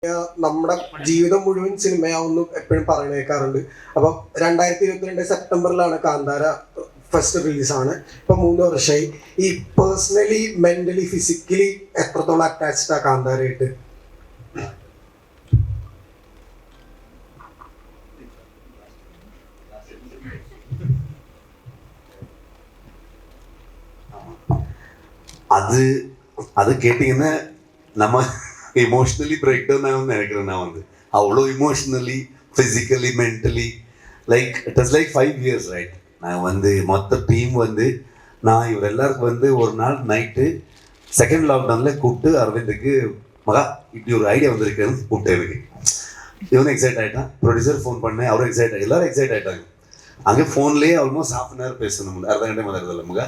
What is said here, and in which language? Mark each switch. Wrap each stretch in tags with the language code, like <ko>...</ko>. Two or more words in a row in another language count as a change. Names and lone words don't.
<ml>നമ്മുടെ ജീവിതം മുഴുവൻ സിനിമയാവുന്നു എപ്പോഴും പറയുന്ന കേൾക്കാറുണ്ട്. അപ്പം 2022 സെപ്റ്റംബറിലാണ് കാന്താര ഫസ്റ്റ് റിലീസാണ്. ഇപ്പം 3 വർഷമായി. ഈ</ml> <en>personally, mentally, physically</en> <ml>എത്രത്തോളം അറ്റാച്ച്ഡ് ആ കാന്താരയായിട്ട്?</ml> <ta>அது அது கேட்டிங்கன்னா நம்ம</ta> <en>emotionally break down</en> <ta>ஆகும்னு நினைக்கிறேன். நான் அவ்வளோ இமோஷ்னலி,</ta> <en>Physically, mentally, like it is like 5 years right.</en> <ta>நான் மொத்த டீம் நான் இவர் எல்லாருக்கும் ஒரு நாள் நைட்டு</ta> <en>second lockdown-il</en> <ta>கூப்பிட்டு அரவிந்துக்கு மகா இப்படி ஒரு ஐடியா வந்திருக்குன்னு கூப்பிட்டு இருக்கு. இவனும் எக்ஸைட் ஆகிட்டான். ப்ரொடியூசர் ஃபோன் பண்ணேன், அவரும் எக்ஸைட் ஆகி எல்லாரும் எக்ஸைட் ஆகிட்டாங்க. அங்கே ஃபோன்லேயே</ta> <en>almost ½ hour</en> <ta>பேசணும், அரை கண்டே மாதிரி மகா.</ta>